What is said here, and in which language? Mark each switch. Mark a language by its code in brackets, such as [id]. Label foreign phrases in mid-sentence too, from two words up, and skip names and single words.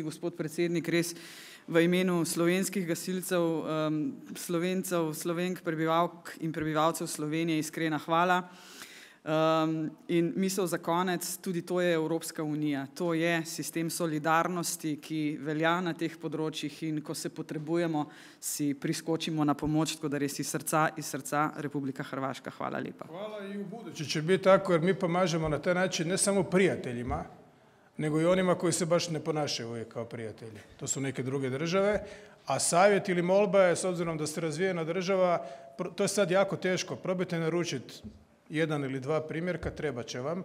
[sl] Gospod predsednik, res v imenu slovenskih gasilcev, Slovencev, Slovenk, prebivalk in prebivalcev Slovenije iskrena hvala. In misel za konec, tudi to je Evropska unija. To je sistem solidarnosti, ki velja na teh področjih in ko se potrebujemo, si priskočimo na pomoč, tako da res iz srca Republika Hrvaška. Hvala lepa. [hr] Hvala i u budući će biti tako jer mi pomažemo na taj način ne samo prijateljima, nego i onima koji se baš ne ponašaju uvijek kao prijatelji. To su neke druge države, a savjet ili molba je, s obzirom da ste razvijena država, to je sad jako teško. Probajte naručiti 1 ili 2 primjerka, treba će vam.